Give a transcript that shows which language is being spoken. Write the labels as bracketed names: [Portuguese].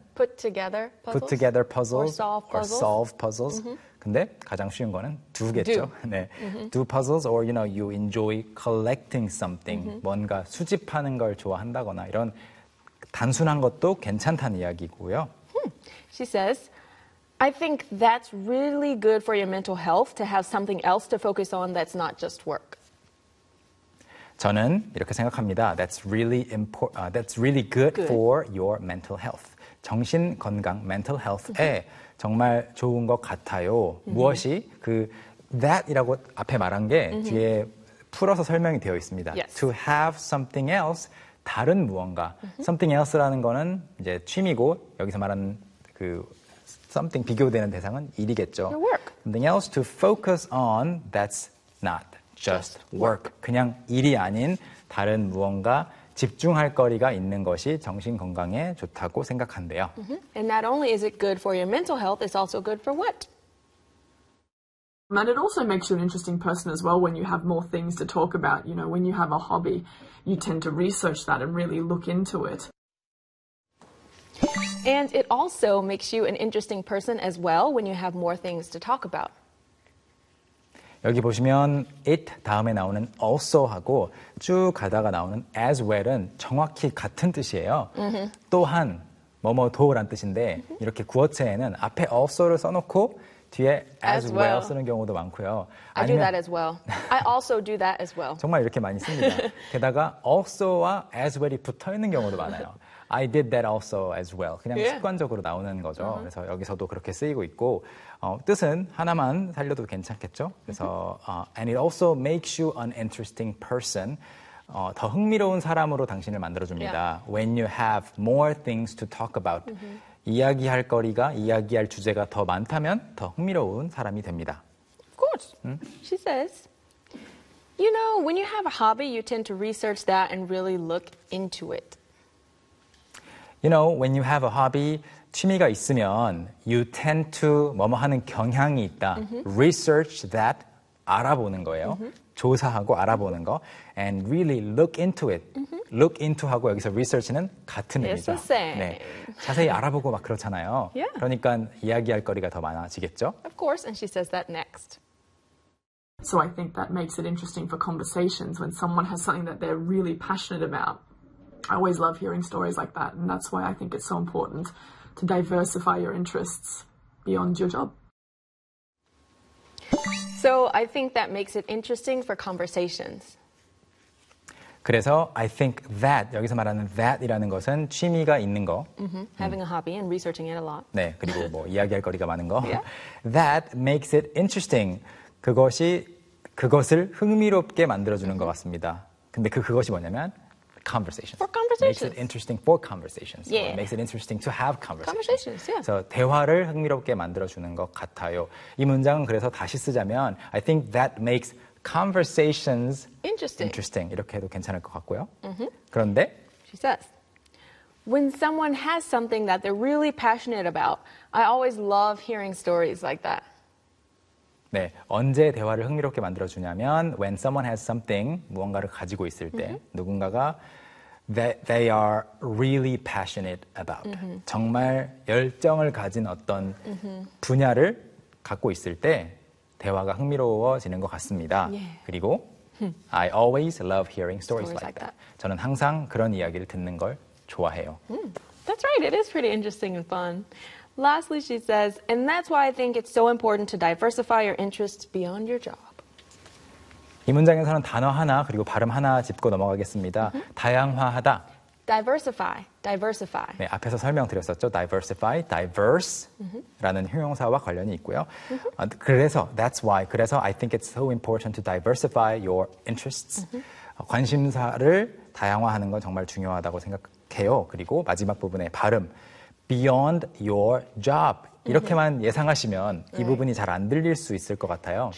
[English] Put together put puzzles together or puzzles solve or puzzles. solve puzzles. [Korean] 근데 가장 쉬운 거는 do겠죠. [English] Do. 네. do puzzles or you enjoy collecting something. [Korean] 뭔가 수집하는 걸 좋아한다거나 이런 단순한 것도 괜찮다는 이야기고요. [English] She says, I think that's really good for your mental health to have something else to focus on that's not just work. [Korean] 저는 이렇게 생각합니다. [English] That's really good Good. for your mental health. [Korean] 정신 건강, mental health에 정말 좋은 것 같아요. 무엇이 그 that이라고 앞에 말한 게 뒤에 풀어서 설명이 되어 있습니다. [English] To Yes. have something else, [Korean] 다른 무언가. Something else라는 거는 이제 취미고 여기서 말한 그 something 비교되는 대상은 일이겠죠. [English] Your work. Something else to focus on that's not just Just work. work. [Korean] 그냥 일이 아닌 다른 무언가 집중할 거리가 있는 것이 정신 건강에 좋다고 생각한대요. [English] And not only is it good for your mental health, it's also good for what? And it also makes you an interesting person as well when you have more things to talk about. When you have a hobby, you tend to research that and really look into it. And it also makes you an interesting person as well when you have more things to talk about. [Korean] 여기 보시면 it 다음에 나오는 also 하고 쭉 가다가 나오는 as well은 정확히 같은 뜻이에요. 또한 뭐뭐도란 뜻인데 이렇게 구어체에는 앞에 also를 써놓고 뒤에 [English] As as well well. [Korean] 쓰는 경우도 많고요. [English] I do [Korean] 아니면 [English] that as well. I also do that as well. [Korean] 정말 이렇게 많이 씁니다. 게다가 also와 as well이 붙어 있는 경우도 많아요. [English] I did that also as well. 그냥 yeah. [Korean] 습관적으로 나오는 거죠. Uh-huh. 그래서 여기서도 그렇게 쓰이고 있고 뜻은 하나만 살려도 괜찮겠죠. [English] 그래서 and it also makes you an interesting person. [Korean] 더 흥미로운 사람으로 당신을 만들어줍니다. [English] Yeah. When you have more things to talk about. Mm-hmm. [Korean] 이야기할 거리가, 이야기할 주제가 더 많다면 더 흥미로운 사람이 됩니다. [English] Of course. 음? She says, you know, when you have a hobby, you tend to research that and really look into it. You know, when you have a hobby, [Korean] 취미가 있으면 [English] you tend to [Korean] 뭐뭐 하는 경향이 있다. [English] Mm-hmm. Research that, [Korean] 알아보는 거예요. [English] Mm-hmm. [Korean] 조사하고 알아보는 거 [English] and really look into it. Mm-hmm. [Korean] Look into 하고 여기서 research는 같은 [English] It's [Korean] 의미죠. [English] The same. 네. [Korean] 자세히 알아보고 막 그렇잖아요. [English] Yeah. [Korean] 그러니까 이야기할 거리가 더 많아지겠죠? [English] Of course, and she says that next. So I think that makes it interesting for conversations when someone has something that they're really passionate about. I always love hearing stories like that, and that's why I think it's so important to diversify your interests beyond your job. So I think that makes it interesting for conversations. [Korean] 그래서 I think that 여기서 말하는 that이라는 것은 취미가 있는 거. Mm-hmm. [English] Having a hobby and researching it a lot. [Korean] 네, 그리고 뭐 이야기할 거리가 많은 거. [English] Yeah. That makes it interesting. [Korean] 그것이 그것을 흥미롭게 만들어주는 mm-hmm. 것 같습니다. 근데 그것이 뭐냐면 conversations. [English] For conversations. Makes it interesting for conversations. Yeah. Makes it interesting to have conversations. Conversations, yeah. [Korean] So, 대화를 흥미롭게 만들어주는 것 같아요. 이 문장은 그래서 다시 쓰자면 [English] I think that makes conversations interesting. Interesting. [Korean] 이렇게 해도 괜찮을 것 같고요. Mm-hmm. 그런데 [English] She says, when someone has something that they're really passionate about, I always love hearing stories like that. [Korean] 네, 언제 대화를 흥미롭게 만들어주냐면 [English] when someone has something, [Korean] 무언가를 가지고 있을 때 mm-hmm. [English] 누군가가 they are really passionate about. Mm-hmm. [Korean] 정말 열정을 가진 어떤 mm-hmm. 분야를 갖고 있을 때 대화가 흥미로워지는 것 같습니다. [English] Yeah. 그리고 I always love hearing stories like that. [Korean] 저는 항상 그런 이야기를 듣는 걸 좋아해요. [English] Mm. That's right. It is pretty interesting and fun. Lastly, she says, and that's why I think it's so important to diversify your interests beyond your job. [Korean] 이 문장에서는 단어 하나 그리고 발음 하나 짚고 넘어가겠습니다. Mm-hmm. 다양화하다. [English] Diversify, diversify. [Korean] 네, 앞에서 설명드렸었죠. Diversify, diverse라는 mm-hmm. 형용사와 관련이 있고요. Mm-hmm. [English] 그래서 that's why. 그래서 I think it's so important to diversify your interests. Mm-hmm. [Korean] 관심사를 다양화하는 건 정말 중요하다고 생각해요. 그리고 마지막 부분의 발음. [English] Beyond your job. 이렇게만 mm-hmm. [Korean] 예상하시면 right. 이 부분이 잘 안 들릴 수 있을 것 같아요.